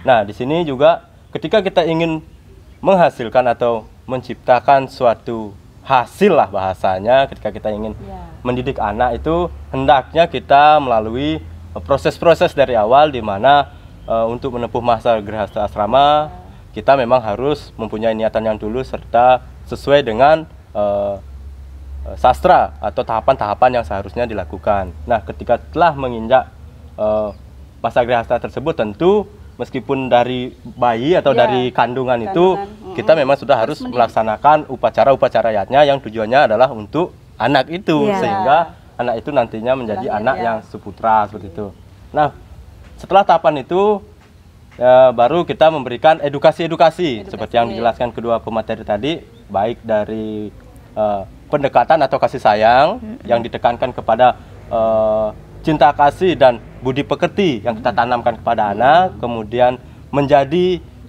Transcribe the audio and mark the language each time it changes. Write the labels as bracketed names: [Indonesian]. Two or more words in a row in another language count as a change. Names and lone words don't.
[Indonesian] Nah, di sini juga ketika kita ingin menghasilkan atau menciptakan suatu hasil lah bahasanya, ketika kita ingin mendidik anak itu hendaknya kita melalui proses-proses dari awal, di mana untuk menempuh masa grihasta asrama kita memang harus mempunyai niatan yang dulu serta sesuai dengan sastra atau tahapan-tahapan yang seharusnya dilakukan. Nah, ketika telah menginjak masa grihasta tersebut, tentu meskipun dari bayi atau dari kandungan itu kita memang sudah harus melaksanakan upacara-upacara yatnya yang tujuannya adalah untuk anak itu, sehingga anak itu nantinya menjadi anak yang suputra seperti itu. Nah, setelah tahapan itu baru kita memberikan edukasi-edukasi seperti yang dijelaskan kedua pemateri tadi, baik dari pendekatan atau kasih sayang yang ditekankan kepada cinta kasih dan budi pekerti yang kita tanamkan kepada anak, kemudian menjadi